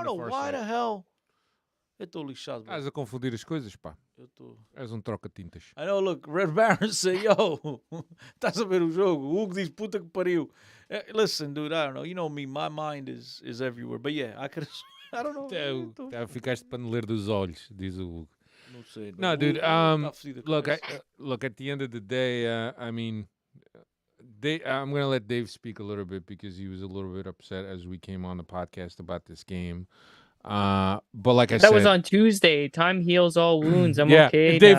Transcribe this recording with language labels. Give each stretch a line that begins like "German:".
English: I don't know why the hell.
Portuguese: Eu estou lixado,
English: bro.
Portuguese: Estás a confundir as coisas, pá. Eu tô... És troca-tintas. I know, look, Red Baron said, yo, estás a ver o jogo. O Hugo diz, puta que pariu.
English: Listen, dude, I don't know. You know me, my mind is everywhere. But yeah, I could have, I don't know.
Portuguese: Ficaste paneleiro dos olhos, diz o Hugo. Não sei.
English: No, dude, look, I, look, at the end of the day, I mean, I'm going to let Dave speak a little bit because he was a little bit upset as we came on the podcast about this game. But like I said, that was on Tuesday. Time heals all wounds. I'm yeah, okay. and Dave